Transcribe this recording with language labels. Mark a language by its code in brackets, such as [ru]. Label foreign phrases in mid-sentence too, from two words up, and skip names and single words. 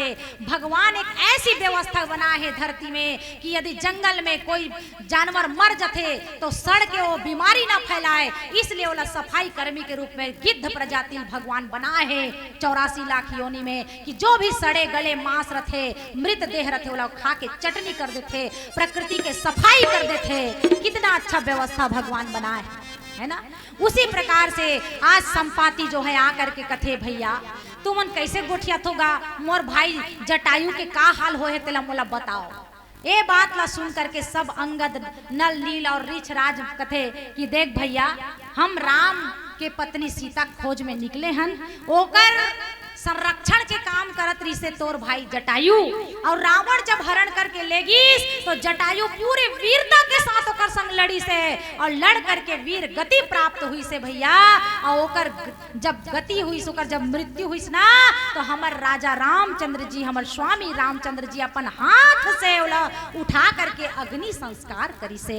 [hne] भगवान एक ऐसी व्यवस्था बना है धरती में कि यदि जंगल में कोई जानवर मर जाते तो सड़ के वो बीमारी ना फैलाए, इसलिए वो सफाई कर्मी के रूप में गिद्ध प्रजाति भगवान बनाए है 84 लाख योनि में, कि जो भी सड़े गले मांस रथे मृत देह रथे वो खा के चटनी कर देते, प्रकृति के सफाई कर देते। कितना अच्छा व्यवस्था भगवान बनाए है ना। उसी प्रकार से आज संपाति जो है आकर के कथे भैया तुमन कैसे गोठिया होगा, मोर भाई जटायु के का हाल हो है तेला मोला बताओ। ये बात ला सुन करके सब अंगद नल नील और रीछ राज कथे कि देख भैया हम राम के पत्नी सीता खोज में निकले हन, ओकर संरक्षण के काम करत रही से तोर भाई जटायु, और रावण जब हरण करके लेगीस तो जटायु पूरे वीरता के साथ ओकर संग लड़ी से, और लड़ करके वीर गति प्राप्त हुई से भैया। और ओकर जब गति हुई ओकर जब मृत्यु हुई ना तो हमर राजा रामचंद्र जी हमर स्वामी रामचंद्र जी अपन हाथ से उठा करके अग्नि संस्कार करी से।